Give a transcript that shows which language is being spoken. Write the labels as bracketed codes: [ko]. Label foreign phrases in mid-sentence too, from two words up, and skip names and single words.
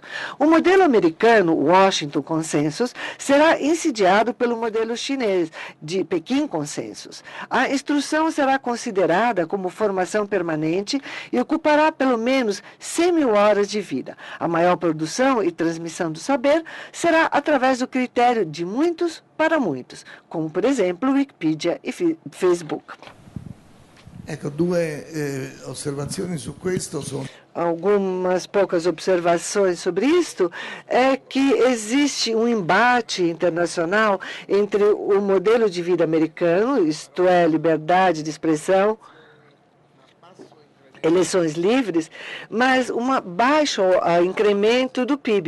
[pt] O modelo americano, Washington Consensus, será insidiado pelo modelo chinês, de Pequim Consensus. A instrução será considerada como formação permanente e ocupará pelo menos 100.000 horas de vida. A maior produção e transmissão do saber será através do critério de muitos para muitos, como, por exemplo, Wikipedia e Facebook. [it] ecco, due osservazioni su questo sono. [pt] Algumas poucas observações sobre isto é que existe um embate internacional entre o modelo de vida americano, isto é, liberdade de expressão, eleições livres, mas um baixo incremento do PIB.